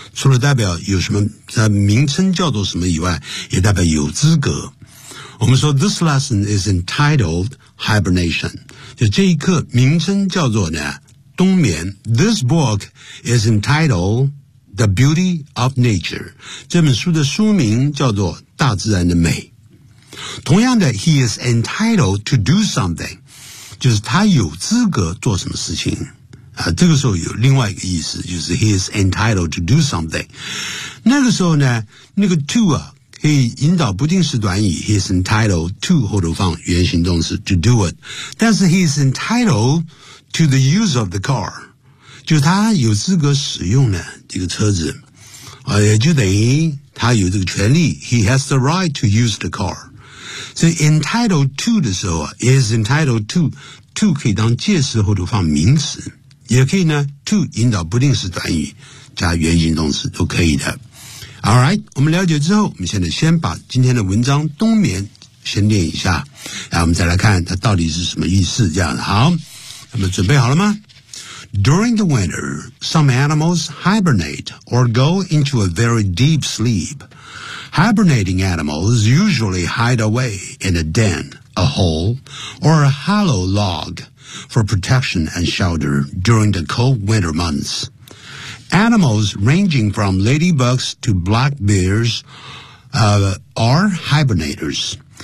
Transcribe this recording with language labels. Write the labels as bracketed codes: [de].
[zh] 除了代表有什么他名称叫做什么以外也代表有资格。我们说 [en] This lesson is entitledHibernation. [zh] 就这一课名称叫做呢冬眠。 [en] This book is entitled The Beauty of Nature. [zh] 这本书的书名叫做大自然的美。同样的 [en] he is entitled to do something. [zh] 就是他有资格做什么事情。这个时候有另外一个意思就是 [en] he is entitled to do something. [zh] 那个时候呢那个 to 啊可以引导不定式短语 [en] He is entitled to [zh] 后头放原形动词 [en] to do it [zh] 但是 [en] he is entitled to the use of the car [zh] 就是他有资格使用呢这个车子也就等于他有这个权利 [en] He has the right to use the car [zh] 所以 entitled to 的时候 [en] He is entitled to [zh] 可以当介词后头放名词也可以呢 to 引导不定式短语加原形动词都可以的Alright, 我们了解之后我们现在先把今天的文章冬眠先念一下然后我们再来看它到底是什么意思这样好那么准备好了吗 [en] During the winter, some animals hibernate or go into a very deep sleep. Hibernating animals usually hide away in a den, a hole, or a hollow log for protection and shelter during the cold winter months. Animals ranging from ladybugs to black bears, are hibernators.